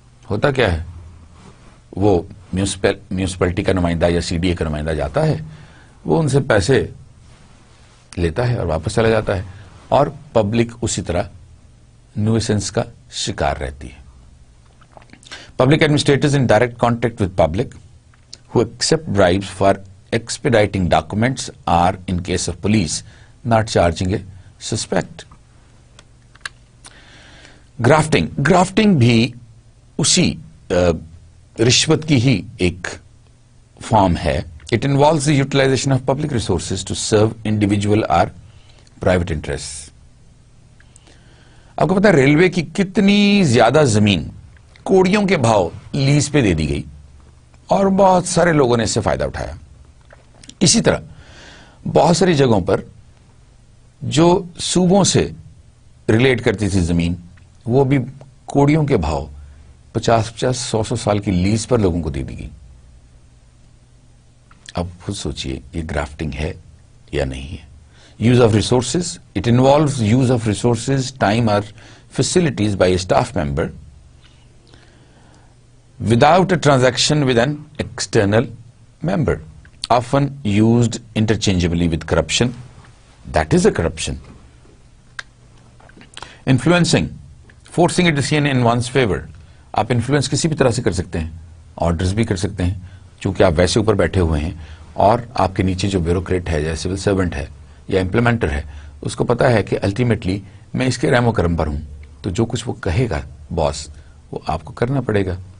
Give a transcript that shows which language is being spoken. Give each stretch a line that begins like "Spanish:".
Urdu: ہوتا کیا ہے, وہ میونسپلٹی کا نمائندہ یا CDA کا نمائندہ جاتا ہے, وہ ان سے پیسے لیتا ہے اور واپس چلا جاتا ہے, اور پبلک اسی طرح نیوسنس کا شکار رہتی ہے.
English: Public administrators in direct contact with public who accept bribes for expediting documents or in case of police not charging a suspect.
Urdu: Grafting بھی اسی رشوت کی ہی ایک فارم ہے.
English: It involves the utilization of public resources to serve individual or private interests.
Urdu: آپ کو پتا ہے ریلوے کی کتنی زیادہ زمین کوڑیوں کے بھاؤ لیز پہ دے دی گئی اور بہت سارے لوگوں نے اس سے فائدہ اٹھایا. اسی طرح بہت ساری جگہوں پر جو صوبوں سے ریلیٹ کرتی تھی زمین, وہ بھی کوڑیوں کے بھاؤ 50-100 سال کی لیز پر لوگوں کو دے دی گئی. اب خود سوچئے یہ گرافٹنگ ہے یا نہیں ہے.
English: Use of resources, it involves use of resources, time اور facilities by a staff member without a transaction with an external member, often used interchangeably with corruption. That is a corruption. Influencing, forcing a decision in one's favor.
Urdu: آپ influence کسی بھی طرح سے کر سکتے ہیں, orders بھی کر سکتے ہیں, چونکہ آپ ویسے اوپر بیٹھے ہوئے ہیں اور آپ کے نیچے جو بیوروکریٹ ہے یا سول سرونٹ ہے یا امپلیمنٹر ہے, اس کو پتا ہے کہ الٹیمیٹلی میں اس کے رحم و کرم پر ہوں, تو جو کچھ وہ کہے گا باس وہ آپ کو کرنا پڑے گا.